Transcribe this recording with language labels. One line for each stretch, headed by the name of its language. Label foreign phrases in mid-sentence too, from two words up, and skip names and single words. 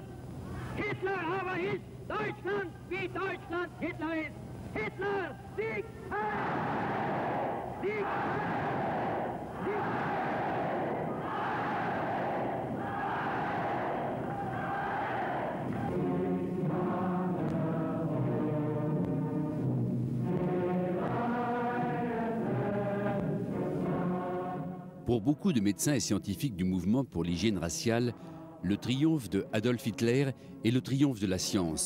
German: Hitler aber ist Deutschland, wie Deutschland Hitler ist. Hitler siegt! Siegt! Siegt!
French: Pour beaucoup de médecins et scientifiques du mouvement pour l'hygiène raciale, le triomphe de Adolf Hitler est le triomphe de la science.